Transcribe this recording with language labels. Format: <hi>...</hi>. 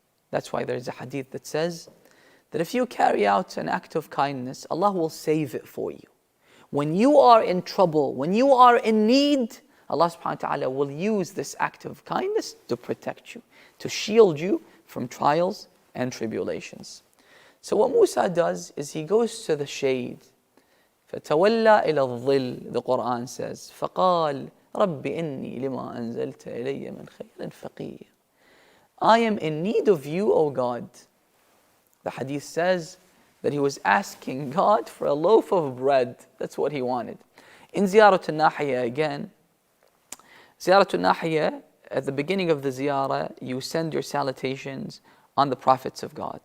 <en>That's why there's a hadith that says that if you carry out an act of kindness, Allah will save it for you. When you are in trouble, when you are in need, Allah subhanahu wa ta'ala will use this act of kindness to protect you, to shield you from trials and tribulations. So what Musa does is he goes to the shade.</en> <ar>فَتَوَلَّى إِلَى الظِّلِّ,</ar> <en>the Quran says,</en> <ar>فَقَالَ رَبِّ إِنِّي لِمَا أَنزَلْتَ إِلَيَّ مِنْ خَيْرٍ فَقِيرٍ.</ar> <en>I am in need of you, O God. The hadith says that he was asking God for a loaf of bread. That's what he wanted. In Ziyarat al-Nahiyya again, Ziyarat al-Nahiyya, at the beginning of the ziyarah, you send your salutations on the prophets of God.</en>